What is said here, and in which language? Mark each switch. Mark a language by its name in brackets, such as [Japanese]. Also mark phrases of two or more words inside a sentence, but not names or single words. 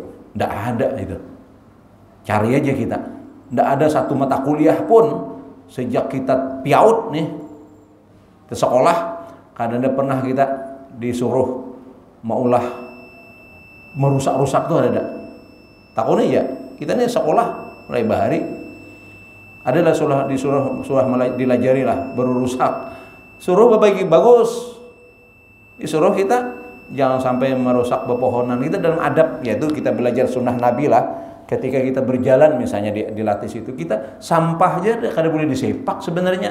[Indonesian] Tidak ada itu. Cari aja kita. Tidak ada satu mata kuliah pun sejak kita piaut nih ke sekolah, kadang-kadang pernah kita disuruh maulah merusak-rusak tuh ada. Takutnya ya, [Banjar] kita nih sekolah mulai bahari adalah disuruh dilajari lah berurusak. [Indonesian] Suruh berbagi bagus. Disuruh kita jangan sampai merusak pepohonan. Kita dalam adab, yaitu kita belajar sunnah Nabi lah. Ketika kita berjalan misalnya dilatih situ, kita sampah aja kada boleh disepak sebenarnya.